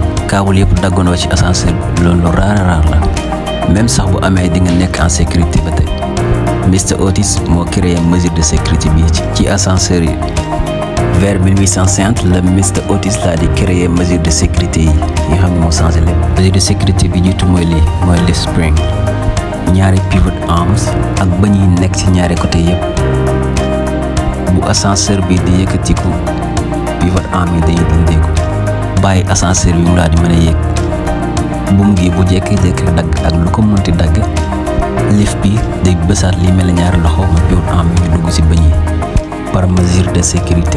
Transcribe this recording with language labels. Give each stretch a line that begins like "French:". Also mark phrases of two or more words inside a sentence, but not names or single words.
Wolof: câble yëpp daggandoo ci ascenseur bi loolu lu raar la même sax bu amee di nga nekk
French: en sécurité
Wolof: ba tey. Mr Otis moo
French: créé mesure de sécurité
Wolof: bi ci ascenseur yi. vers 1850 la Mr Otis laa di
French: créé mesure de sécurité
Wolof: yi nga xam ne moo changé lépp.
French: mesure de sécurité
Wolof: bi jiitu mooy
English: lift spring
Wolof: ñaari
English: pivot arms
Wolof: ak bañ yi nekk ci ñaari côté yëpp. bu ascenseur bi di yëkkatiku
English: pivot arm
Wolof: yi dañuy dindeeku bàyyi ascenseur bi mu laa di mën a yéeg. buum gi bu jékki-jékki dagg ak lu ko mënti dagg lift bi day bësaat li mel ne ñaari loxo mu
English: pivot arm
Wolof: yi ñu dugg ci bëñ yi
French: par mesure de sécurité.